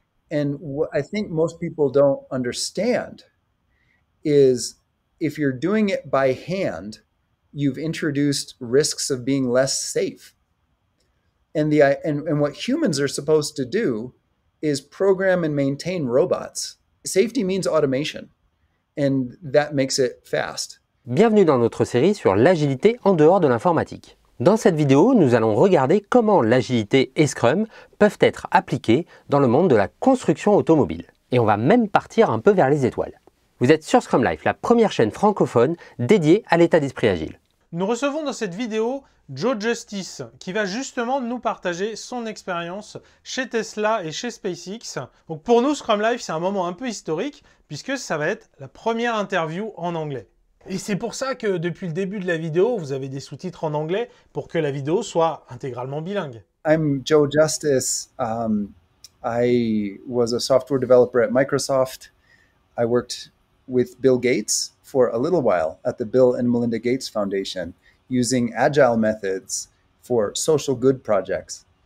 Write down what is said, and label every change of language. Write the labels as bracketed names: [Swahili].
[English] And what I think most people don't understand is if you're doing it by hand, you've introduced risks of being less safe. And what humans are supposed to do is program and maintain robots. Safety means automation, and that makes it fast. [French] Bienvenue dans notre série sur l'agilité en dehors de l'informatique. Dans cette vidéo, nous allons regarder comment l'agilité et Scrum peuvent être appliqués dans le monde de la construction automobile. Et on va même partir un peu vers les étoiles. Vous êtes sur Scrum Life, la première chaîne francophone dédiée à l'état d'esprit agile. Nous recevons dans cette vidéo Joe Justice qui va justement nous partager son expérience chez Tesla et chez SpaceX. Donc pour nous, Scrum Life, c'est un moment un peu historique puisque ça va être la première interview en anglais. Et c'est pour ça que depuis le début de la vidéo, vous avez des sous-titres en anglais pour que la vidéo soit intégralement bilingue. [English] I'm Joe Justice. I was a software developer at Microsoft. I worked with Bill Gates for a little while at the Bill and Melinda Gates Foundation, using Agile methods for social good projects.